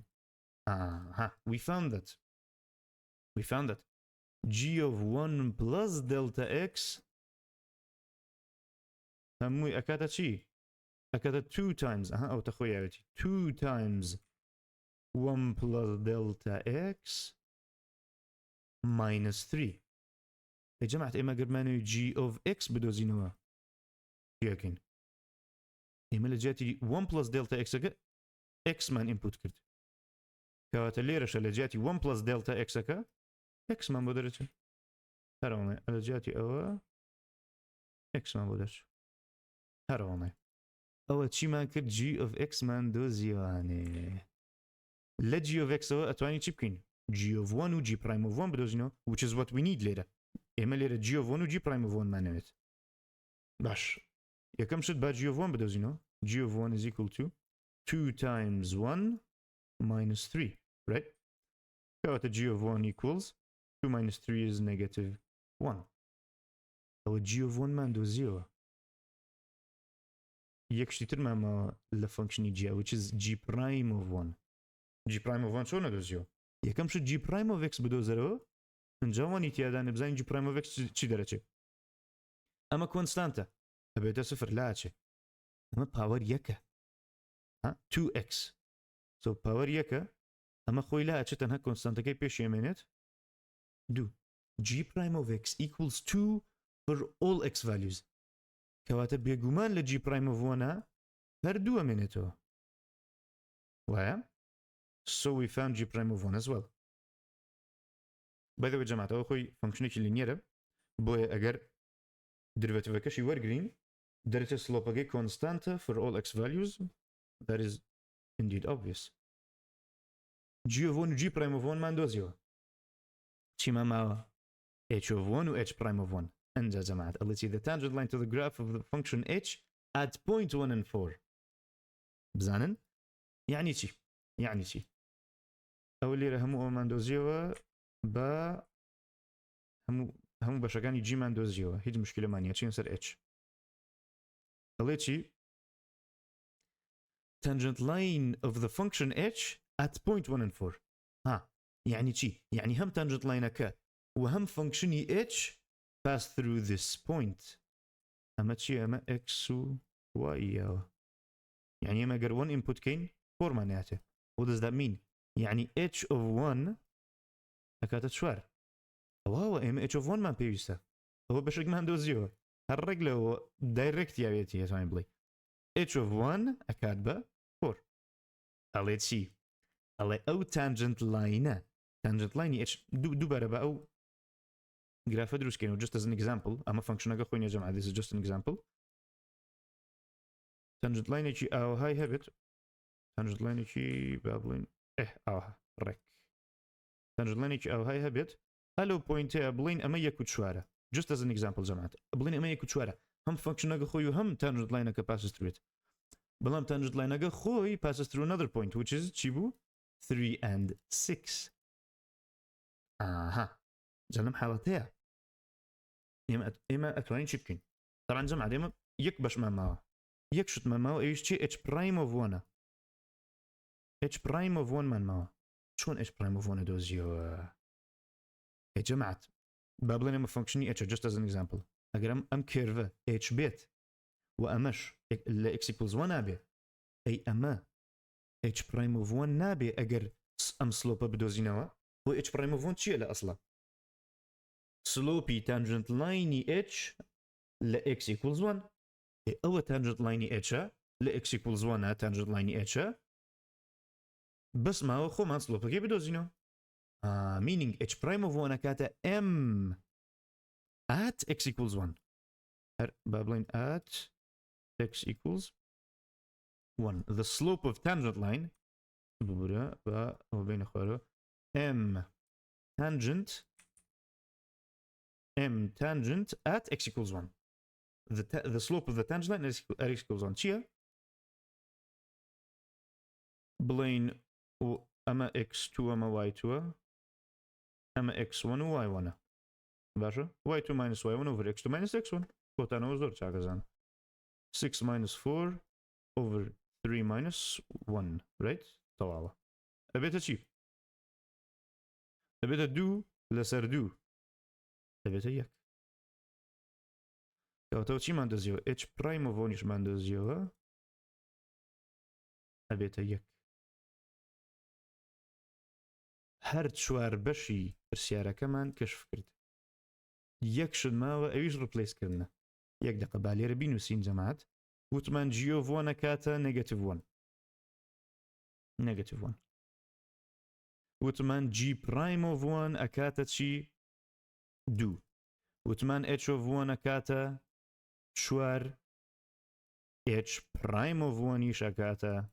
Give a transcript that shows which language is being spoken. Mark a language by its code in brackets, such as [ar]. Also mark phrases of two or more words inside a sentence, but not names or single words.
[en] We found that g of 1 plus delta x [ckb] هەمووی ئەکاتە چی؟ ئەکاتە [en] 2 times ئەو تەخۆی یاوێتی 2 times 1 plus delta x minus 3. [ckb] جەماعەت ئێمە گەرمانەوەی [en] g of x [ckb] بدۆزینەوە یەکەین. ئێمە لە جیاتی [en] 1 plus delta x [ckb] ئەکە x مان input کرد. کەواتە لێرەشە لە جیاتی [en] 1 plus delta x [ckb] ئەکە x مان بۆ دەرەچێت. هەروەڵێ لە جیاتی ئەوە x مان بۆ دەرچێت. هەروەڵێ ئەوە چیمان کرد [en] g of x [ckb] مان دۆزیوانێ. لە [en] g of x [ckb] ئەوە ئەتوانی چی بکەین؟ [en] g of 1 و g prime of 1 بدۆزینەوە which is what we need لێرە. [ckb] ئێمە لێرە [en] g of 1 [ckb] و [en] g prime of 1 [ckb] مانەوێت. باش یەکەم شت با [en] g of 1 [ckb] بدۆزینەوە. [en] g of 1 is equal to 2 times 1 minus 3, right? كواتە g of 1 equals 2 minus 3 is negative 1. [ckb] ئەوە [en] g of 1 [ckb] مان دۆزیەوە. یەک شتی تر مامەوە لە فانکشنی g [en] which is g prime of 1. g prime of 1 [ckb] چۆن نەدۆزیەوە؟ یەکەم شت [en] g prime of x [ckb] بدۆزەرەوە ئەنجا وانی تیادانێ بزانین [en] g prime of x [ckb] چی دەرەچێت. ئەمە کۆنستانتە ئەبێتە سفر لاچێ. ئەمە پاوەر یەکە 2x. so پاوەر یەکە ئەمە خۆی لاچێت تەنها کۆنستانتەکەی پێشێمێنێت 2. [en] g prime of x equals 2 for all x values. [ckb] کەواتە بێگومان لە [en] g prime of 1 [ckb] هەردوو ئەمێنێتەوە. وایە؟ [en] so we found g prime of 1 as well. by the way [ckb] جەماعەت ئەوە خۆی فانکشنێکی لینیەرە بۆیە ئەگەر دریڤەتیڤەکەشی وەرگرین دەرەچێت سلۆپەکەی کۆنستانتە [en] for all x values. that is indeed obvious. g of 1 و g prime of 1 [ckb] مان دۆزیەوە. چیمان ماوە؟ [en] h of 1 [ckb] و [en] h prime of 1. [ckb] ئەنجا جەماعەت ئەڵێتی [en] the tangent line to the graph of the function h at point 1 and 4. [ckb] بزانن؟ یعنی چی؟ ئەو لێرە هەموو ئەومان دۆزیەوە بە هەموو بەشەکانی g مان دۆزیەوە. هیچ مشکلەمان نیە چین سەر h. ئەڵێ چی؟ [en] tangent line of the function h at point 1 and 4. [ckb] یعنی چی؟ یعنی هەم [en] tangent lineەکە [ckb] و هەم فانکشنی h [en] pass through this point. [ckb] ئەمە چی؟ ئەمە x و y یاوە. یعنی ئەمە گەر 1 input کەین 4 مانایەتێ. [en] what does that mean؟ یعنی h of 1 ئەکاتە 4. [ckb] ئەوە ئێمە [en] h of 1 [ckb] مان پێویستە. ئەوە بەشێکمان دۆزیەوە. هەر ڕێک لەوە دایرێکت یاوێتی هێتوانین بڵێ [en] h of 1 [ckb] ئەکات بە 4. ئەڵێ چی؟ ئەڵێ ئەو [en] tangent line [ckb] h دووبارە بە ئەو گرافە دروستکەین و [en] just as an example [ckb] ئەمە فانکشنەکە خۆی جەماعەت [en] this is just an example [ckb] تەنجنت لاینێکی ئاوەهای هەبێت تەنجنت لاینێکی با بڵێن ئاوەها ڕێک تەنجنت لاینێکی ئاوەهای هەبێت هەلو پوینتەیە بڵین ئەمە 1.4 [en] just as an example [ckb] جەماعەت بڵین ئەمە 1.4 هەم فانکشنەکە خۆی و هەم تەنجنت لاینەکە [en] passes through it [ckb] بەڵام تەنجنت لاینەکە خۆی [en] passes through another point which is [ckb] چی بوو [en] 3 and 6 [ckb] ئاها جا لەم حاڵەتەیە ئێمە ئەتوانین چی بکەین طبعا جەماعەت ئێمە یەک بەشمان ماوە یەک شتمان ماوە ئەویش چی [en] h prime of 1 h prime of 1 [ckb] مان ماوە چۆن [en] h prime of 1 [ckb] دۆزیەوە جەماعەت با بڵێن ئەمە فانکشنی h [en] just as an example [ckb] ئەگەر ئەم کێرڤە h بێت و ئەمەش لە [en] x equals 1 [ckb] نابێ ئەی ئەمە [en] h prime of 1 [ckb] نابێ ئەگەر ئەم سلۆپە بدۆزینەوە بۆ [en] h prime of 1 [ckb] چییە لە ئەسڵە سلۆپی تانجنت لاینی h لە [en] x equals 1 [ckb] ئەوە تانجنت لاینی h لە [en] x equals 1 [ckb] تانجنت لاینی h بەس ماوە خۆمان سلۆپەکەی بدۆزینەوە [en] meaning h prime of 1 [ckb] کاتە [en] m at x equals 1 [ckb] با بڵێن [en] at x equals 1 the slope of tangent line [ckb] ببورە بە ئەوە بینە خوارەوە [en] m tangent at x equals 1 the slope of the tangent line at x equals 1 [ckb] چییە؟ بڵێن ئەمە x2 ئەمە y2 ئەمە x1 و y1 باشە [en] y2 minus y1 over x2 minus x1 [ckb] بۆتانەوە زۆر چاکەزان [en] 6 minus 4 over 3 minus 1 right [ckb] تەواوە ئەبێتە چی؟ ئەبێتە 2 لەسەر 2 ئەبێتە 1 کەواتەوە چیمان دۆزیەوە [en] h prime of 1 [ckb] نیشمان دۆزیەوە ئەبێتە 1 هەر چوار بەشی پرسیارەکەمان کەشف کرد یەک شت ماوە ئەویش ڕپلیسکردنە یەک دقە با لێرە بینووسین جەماعەت وتمان [en] g of 1 [ckb] ئەکاتە [en] negative 1 negative 1 [ckb] وتمان [en] g prime of 1 [ckb] ئەکاتە چی 2 وتمان [en] h of 1 [ckb] ئەکاتە 4 [en] h prime of 1 [ckb] نیش ئەکاتە